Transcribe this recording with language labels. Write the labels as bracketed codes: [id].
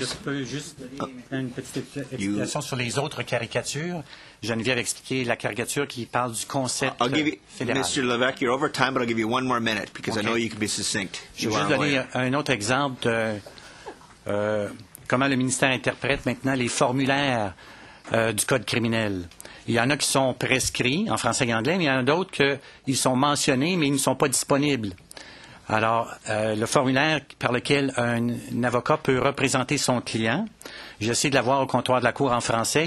[fr] Je peux juste donner une petite explication sur les autres caricatures. Geneviève a expliqué la caricature qui parle du concept fédéral. [en] Mr. Levesque, you're over time, but I'll give you one more minute because I know you can be succinct. [fr] Je vais juste donner un autre exemple de comment le ministère interprète maintenant les formulaires du Code criminel. Il y en a qui sont prescrits en français et anglais, mais il y en a d'autres qui sont mentionnés, mais ils ne sont pas disponibles. Alors, le formulaire par lequel un avocat peut représenter son client, j'ai essayé de l'avoir au comptoir de la Cour en français.